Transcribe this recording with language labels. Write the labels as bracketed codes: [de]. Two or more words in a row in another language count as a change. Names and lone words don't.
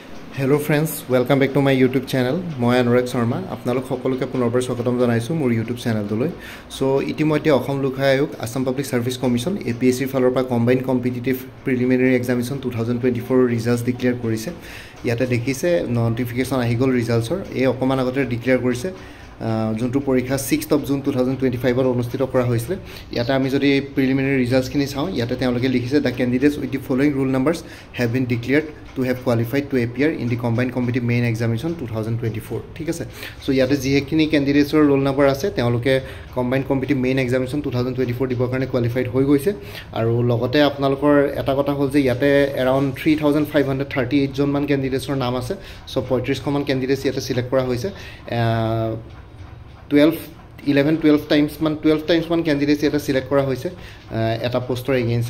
[en] Hello friends, welcome back to my YouTube channel. [as] মই অনুৰাগ শৰ্মা আপোনালোক সকলোকে পুনৰবাৰ স্বাগতম জনাইছো মোৰ YouTube চেনেললৈ। সো ইতিমধ্যে অসম লোক আয়োগ আসাম পাব্লিক সাৰ্ভিস কমিশন APSC ফালৰ পৰা [en] combined competitive preliminary examination [as] 2024 ৰিজাল্টস ডিক্লেয়াৰ কৰিছে। ইয়াতে দেখিছে নোটিফিকেশন আহি গল ৰিজাল্টছৰ এই অকমান আগতে ডিক্লেয়াৰ কৰিছে যোনটো পৰীক্ষা [en] 6th of June [as] 2025 ৰ অনুষ্ঠিত কৰা হৈছিল। ইয়াতে আমি যদি প্ৰিলিমিনাৰী ৰিজাল্টছখিনি চাওঁ ইয়াতে তেওঁলোকে লিখিছে [en] the candidates with the following roll numbers have been declared to have qualified to appear in the combined competitive main examination 2024 [as] ঠিক আছে। সো ইয়াতে যিখিনি ক্যান্ডিডেটছৰ ৰোল নাম্বাৰ আছে তেওঁলোকে [en] combined competitive main examination 2024 [as] দিবৰ কাৰণে কোৱালিফাইড হৈ গৈছে আৰু লগতে আপোনালোকৰ এটা কথা হ'ল যে ইয়াতে around 3538 জন মান ক্যান্ডিডেটছৰ নাম আছে। সো 35 মান ক্যান্ডিডেটছ ইয়াতে সিলেক্ট কৰা হৈছে 12 times মান ক্যান্ডিডেটছ এটা সিলেক্ট কৰা হৈছে এটা পোষ্টৰ এগেইনছে।